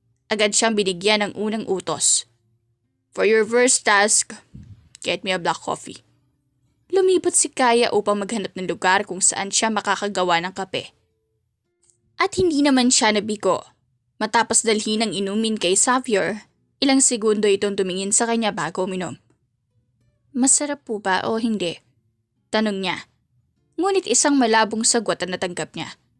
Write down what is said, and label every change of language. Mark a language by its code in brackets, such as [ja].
[tl] Agad siyang binigyan ng unang utos. [en] For your first task, get me a black coffee. [tl] Lumibot si Kaya upang maghanap ng lugar kung saan siya makakagawa ng kape. At hindi naman siya nabigo. Matapos dalhin ang inumin kay Xavier, ilang segundo itong tumingin sa kanya bago uminom. Masarap po ba o hindi? Tanong niya. Ngunit isang malabong sagot ang natanggap niya.